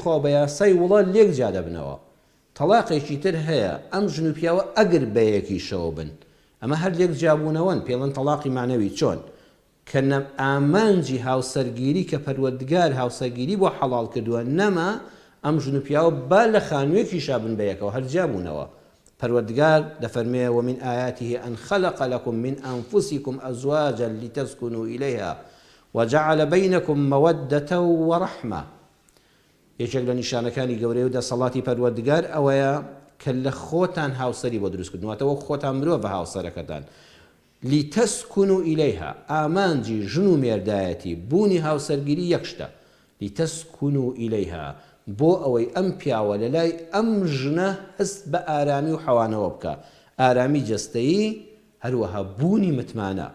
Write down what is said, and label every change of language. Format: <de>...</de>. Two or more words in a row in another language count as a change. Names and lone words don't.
<ckb>خوا بە یاسای وڵات لێک جا دەبنەوە تەلاقێکی تر هەیە ئەم ژن و پیاوە ئەگەر بەیەکیشەوە بن ئەمە هەر لێک جابوونەوەن پێڵەن تەلاقی معنەوی چۆن کە ئامانجی هاوسەرگیری کە پەروەردگار هاوسەرگیری بۆ حەڵاڵ کردووە نەما ئەم ژن و پیاوە با لە خانوویەکی شابن بەیەکەوە هەر جابوونەوە پەروەردگار دەفەرمێ</ckb> <ar>ومن آياته أن خلق لكم من أنفسكم أزواجا لتسكنوا إليها وجعل بينكم مودة ورحمة</ar> <ckb>یەکێک لە نیشانەکانی گەورەی و دەسەڵاتی پەروەردگار ئەوەیە کە لە خۆتان هاوسەری بۆ دروست کردنەوەتەوە خۆتان مرۆڤ بە هاوسەرەکەتان</ckb> <ar>لتسكنوا إليها</ar> <ckb>ئامانجی ژن و مێردایەتی بوونی هاوسەرگیری یەک شتە</ckb> <ar>لتسكنوا إليها</ar> <ckb>بۆ ئەوەی ئەم پیاوە لە لای ئەم ژنە هەست بە ئارامی و حەوانەوە بکە ئارامی جەستەیی هەروەها بوونی متمانە.</ckb>